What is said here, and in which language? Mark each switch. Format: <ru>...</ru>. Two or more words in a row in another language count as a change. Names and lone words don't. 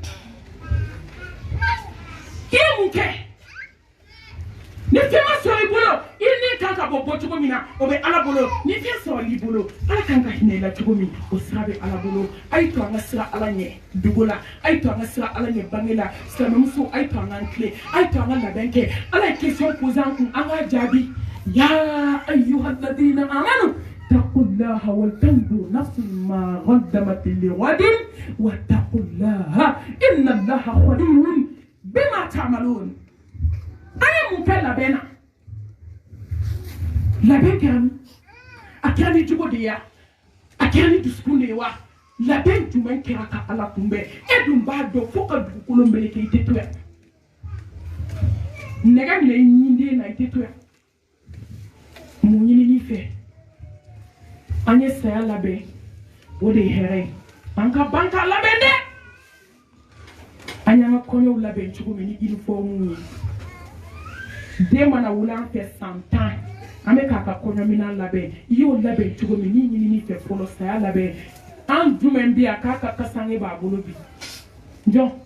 <bm>i ye mun kɛ ni fɛn ma sɔrɔ i bolo i ni kan ka bɔ cogo min na o bɛ ala bolo ni fɛn sɔrɔ i bolo ala kan ka hinɛ i la cogo min o sira bɛ ala bolo a ye to an ka sira ala ɲɛ dugu la a ye to an ka sira ala ɲɛ bange la silamɛmuso a ye to an k'an tilen a ye to an ka labɛn kɛ ala ye</bm> <fr>question posé</fr> <bm>an kun an k'a jaabi</bm> <ar>يا أيها الذين آمنوا اتقوا الله ولتنظر نفس ما قدمت لغد واتقوا الله إن الله خبير بما تعملون</ar> <bm>an ye mun kɛ labɛn na labɛn kɛra min a kɛra ni jogo de ye a kɛra ni dusukun de ye wa labɛn jumɛn kɛra ka ala kunbɛn e dun b'a dɔn fo ka dugukolo meleke i tɛ to yan nɛgɛ minɛ i ɲinden na i tɛ to yan mun ɲinini fɛ an ye saya labɛn o de ye hɛrɛ ye an ka ban k'a labɛn dɛ an y'an ka kɔɲɔw labɛn cogo min ni uniforme ye den mana wuli an fɛ san 10 an bɛ k'a ka kɔɲɔminan labɛn i y'o labɛn cogo min ni ɲinini fɛ fɔlɔ saya labɛn an jumɛn bɛ yan k'a ka kasange b'a bolo bi jɔn</bm>